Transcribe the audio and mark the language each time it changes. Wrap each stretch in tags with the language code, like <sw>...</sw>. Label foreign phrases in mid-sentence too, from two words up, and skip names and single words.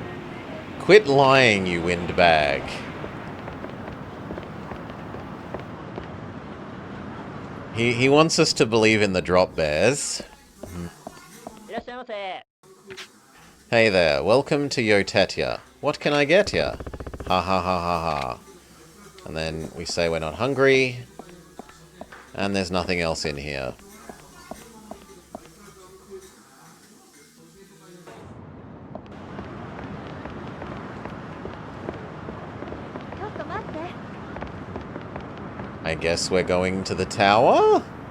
<en>Quit lying, you windbag. He wants us to believe in the drop bears. Hey there, welcome to Yotetya. What can I get ya? Ha ha ha ha ha. And then we say we're not hungry. And there's nothing else in here. I guess we're going to the tower?</en>